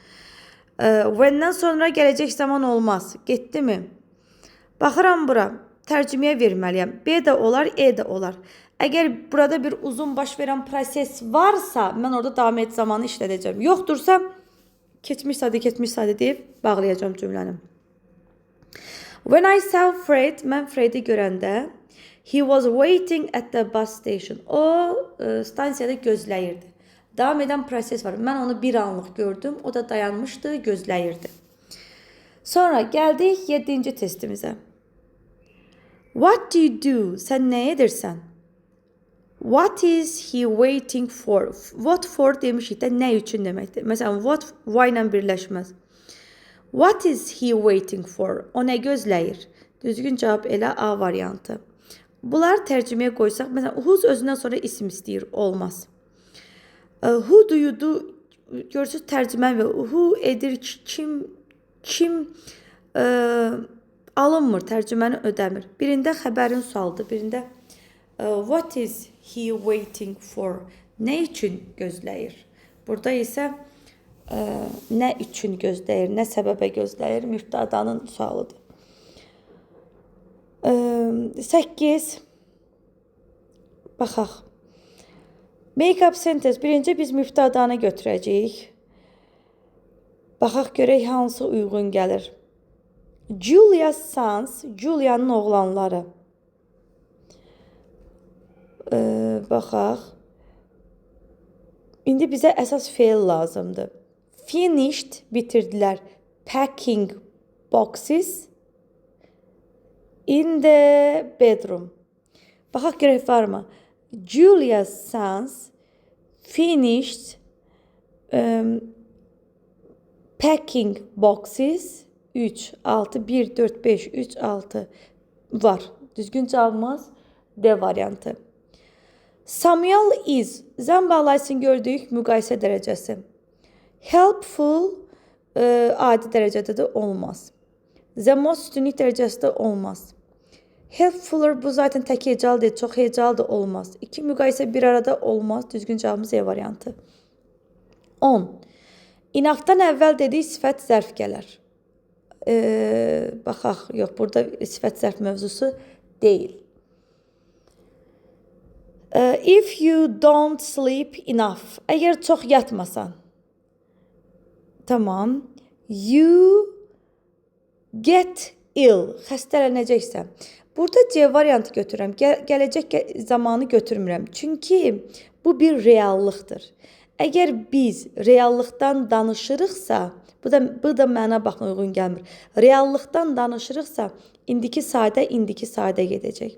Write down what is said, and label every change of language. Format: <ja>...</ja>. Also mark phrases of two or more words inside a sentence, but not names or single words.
<az>When'dən sonra gələcək zaman olmaz. Getdi mi? Baxıram bura. tərcüməyə verməliyəm. B də olar, E də olar. Əgər burada bir uzun baş verən proses varsa, mən orada davam et zamanı işlədəcəm. Yoxdursa, keçmiş sadə deyib bağlayacağım cümləni.</az> <en>When I saw Fred,</en> <az>mən Fred'i görəndə,</az> <en>he was waiting at the bus station.</en> <az>O stansiyada gözləyirdi. Davam edən proses var. Mən onu bir anlıq gördüm. O da dayanmışdı, gözləyirdi. Sonra gəldik 7-ci testimizə.</az> <en>What do you do?</en> <az>Sən nə edirsən?</az> <en>What is he waiting for? What for</en> <az>demişik də nə üçün deməkdir. Məsələn,</az> <en>what why</en> <az>ilə birləşməz.</az> <en>What is he waiting for?</en> <az>O nə gözləyir? Düzgün cavab elə A variantı. Bunlar tərcüməyə qoysaq, məsələn, whose özündən sonra isim istəyir, olmaz.</az> <en>Who do you do?</en> <az>Görürsünüz tərcümə və who edir, kim alınmır, tərcüməni ödəmir. Birində xəbərin sualıdır, birində</az> <en>what is he waiting for?</en> <az>Nə üçün gözləyir? Burada isə nə üçün gözləyir, nə səbəbə gözləyir? Mübtədanın sualıdır. 8. Baxaq.</az> <en>Make-up sentence.</en> <az>Birinci biz mübtədanı götürəcəyik. Baxaq görək hansı uyğun gəlir. Julia's sons, Julia'nın oğlanları. Baxaq. İndi bizə əsas feil lazımdır. Finished, bitirdilər.</az> <en>Packing boxes in the bedroom.</en> <az>Baxaq görək varmı?</az> <en>Julia's sons finished packing boxes 3, 6, 1, 4, 5, 3, 6 var.</en> <az>Düzgün cavabımız D variantı.</az> <en>Samuel is,</en> <az>zəm bağlaysın gördük müqayisə dərəcəsi. Helpful adi dərəcədə də olmaz.</az> <en>The most</en> <az>üstünlük dərəcəsi də olmaz. Helpfuller bu zaten tək hecal deyil, çox hecal da olmaz. İki müqayisə bir arada olmaz. Düzgün cavabımız E variantı. 10. İnaqdan əvvəl dedik sifət zərf gələr. Baxaq, yox, burada sifət zərf mövzusu deyil.</az> <en>If you don't sleep enough,</en> <az>əgər çox yatmasan, tamam,</az> <en>you get ill,</en> <az>xəstələnəcəksən. Burada C variantı götürürəm, gələcək zamanı götürmürəm. Çünki bu bir reallıqdır. Əgər biz reallıqdan danışırıqsa, bu da mənə baxın uyğun gəlmir. Reallıqdan danışırıqsa, indiki sadə gedəcək.</az>